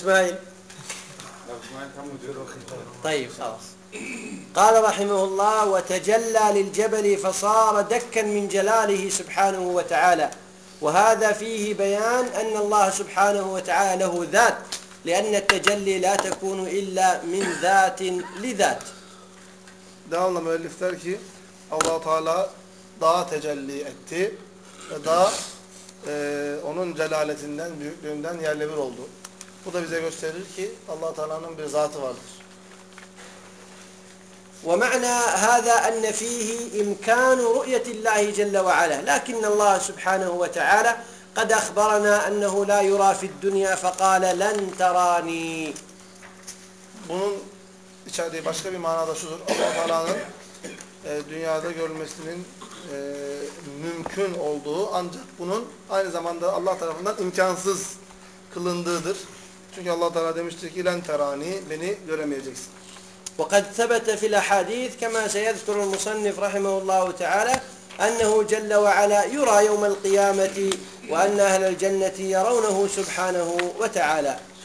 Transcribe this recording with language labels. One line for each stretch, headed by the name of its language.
Arabic: أبو إسماعيل طيب خلاص قال رحمه الله وتجلى للجبل فصار دكا من جلاله سبحانه وتعالى وهذا فيه بيان أن الله سبحانه وتعالى له ذات لأن التجلي لا تكون إلا من ذات لذات.
Turkish: Devamla müellif der ki Allah Teala daha tecelli etti ve daha onun celaletinden büyüklüğünden yerle bir oldu. Bu da bize gösterir ki Allah Teala'nın bir zatı vardır.
Arabic: ومعنى هذا أن فيه إمكان رؤية الله جل وعلا لكن الله سبحانه وتعالى قد أخبرنا أنه لا يرى في الدنيا فقال لن تراني.
Turkish: Bunun içerdiği başka bir manada şudur. Allah Teala'nın dünyada görülmesinin mümkün olduğu ancak bunun aynı zamanda Allah tarafından imkansız kılındığıdır. Çünkü Allah Teala demiştir ki lan terani beni göremeyeceksin.
Arabic: وقد ثبت في الأحاديث كما سيذكر المصنف رحمه الله تعالى أنه جل وعلا يرى يوم القيامة وأن أهل الجنة يرونه سبحانه وتعالى.